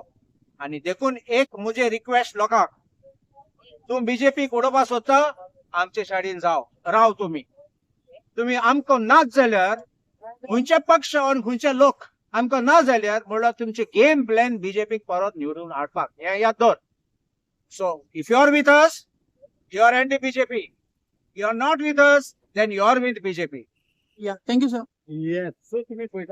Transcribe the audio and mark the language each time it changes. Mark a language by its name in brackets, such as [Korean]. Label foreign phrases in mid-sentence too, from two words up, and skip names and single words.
[Konkani] आनी देखून एक म्हजे रिक्वेस्ट लोकांक, तूं बीजेपीक उडोवपाक सोदता आमचे सायडीन राव तुमी आमकां नाच जाल्यार खंयचे पक्ष आनी खंयचे लोक आमकां ना जाल्यार म्हणल्यार तुमचे गेम प्लॅन बीजेपीक परत निवडून हाडपाक हें याद दवर. [English] So if you are with us you are anti BJP, You are not with us then you are with BJP. Thank you sir. [Konkani] येस. सो तुमी